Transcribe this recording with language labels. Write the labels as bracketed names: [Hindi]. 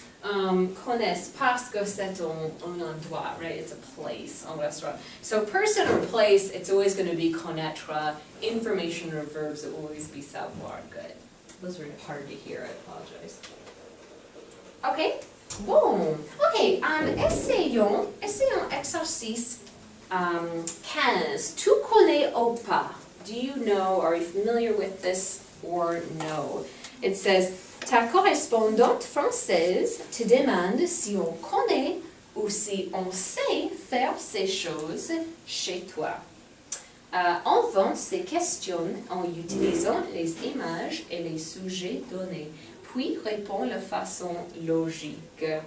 [French] Connaissent parce que c'est un endroit, [English] right? It's a place, [French] un restaurant. [English] So person or place, it's always going to be connaître. Information or verbs, it will always be savoir. Good. Those were hard to hear, I apologize. [French] Okay. Bon. Okay, essayons exercice 15. Tu connais ou pas? [English] Do you know, are you familiar with this or no? [French] It says, ta correspondante française te demande si on connaît ou si on sait faire ces choses chez toi. Invente ces questions en utilisant les images et les sujets donnés, puis réponds de façon logique.